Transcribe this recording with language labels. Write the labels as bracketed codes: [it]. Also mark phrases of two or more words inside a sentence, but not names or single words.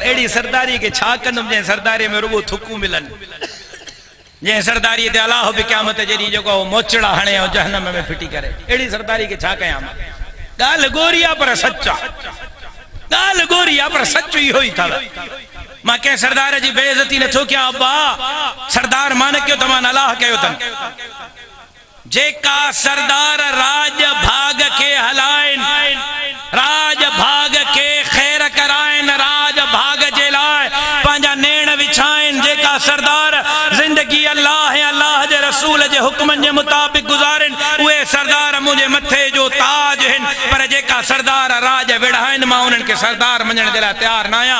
[sd] अहिड़ी सरदारी खे छा कंदुमि जंहिं सरदारीअ में रुगो थुकूं मिलनि, जंहिं सरदारीअ ते अलाह बि क़यामत जे ॾींहुं जेको मोचड़ा हणे ऐं जहन्नम में फिटी करे। अहिड़ी सरदारी खे छा कयां मां? ॻाल्हि गोरी आहे पर सच आहे, ॻाल्हि गोरी आहे पर सच इहो ई अथव। मां कंहिं सरदार जी बेइज़ती नथो कयां। अब्बा सरदार मान कयो त मान अलाह कयो अथनि। जेका सरदार राज भाग के हलाइनि, राज भाग के ख़ैर कराइनि, राज भाग जे लाइ पंहिंजा नेण विछाइनि, जेका सरदार ज़िंदगी अल्लाह ऐं अल्लाह जे रसूल जे हुक्मनि जे मुताबिक़ गुज़ारिन, उहे सरदार मुंहिंजे मथे जो ताज आहिनि। पर जेका सरदार राज विढ़ाइनि, मां उन्हनि खे सरदार मञण जे लाइ तयार न आहियां।